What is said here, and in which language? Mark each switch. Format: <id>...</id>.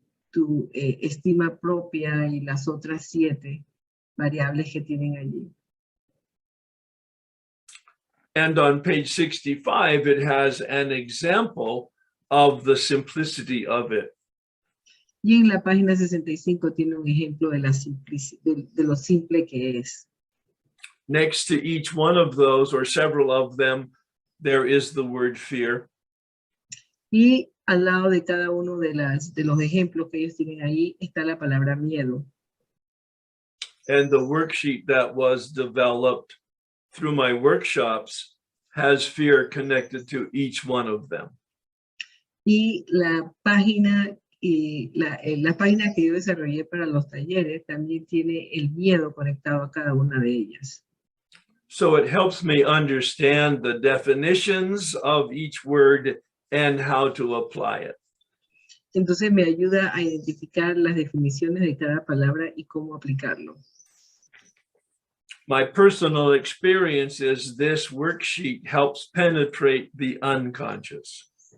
<es>tu estima propia y las otras 7 variables que tienen allí.</es> <en>And on page 65, it has an example of the simplicity of it.</en> <es>Y en la página 65 tiene un ejemplo de, de lo simple que es.</es> <en>Next to each one of those, or several of them, there is the word fear.</en> <es>Y al lado de cada uno de los ejemplos que ellos tienen ahí está la palabra miedo.</es> <en>And the worksheet that was developed through my workshops has fear connected to each one of them.</en> <es>Y la página que yo desarrollé para los talleres también tiene el miedo conectado a cada una de ellas.</es> <en>So it helps me understand the definitions of each word and how to apply it.</en> <es>Entonces me ayuda a identificar las definiciones de cada palabra y cómo aplicarlo.</es> <en>My personal experience is this worksheet helps penetrate the unconscious.</en>